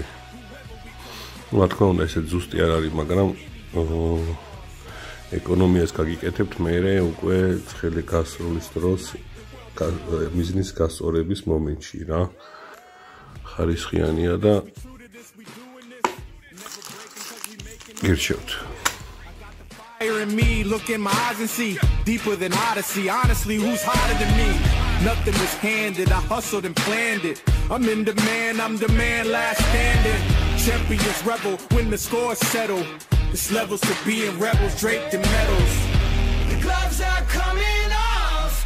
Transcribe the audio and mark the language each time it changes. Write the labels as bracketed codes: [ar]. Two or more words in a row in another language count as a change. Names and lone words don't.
[ka] რა თქმა უნდა, ესე ზუსტი არ არის, მაგრამ ეკონომიას გაგიკეთებთ მერე უკვე ცხელი გასროლის დროს მიზნის გასწორების მომენტში რა. ხარისხიანია და გირჩევთ. [en] In me, look in my eyes and see deeper than Odyssey. Honestly, who's harder than me? Nothing was handed. I hustled and planned it. I'm in demand. I'm the man last standing. Champions rebel when the scores settle. This levels to being rebels draped in medals. The gloves are coming off.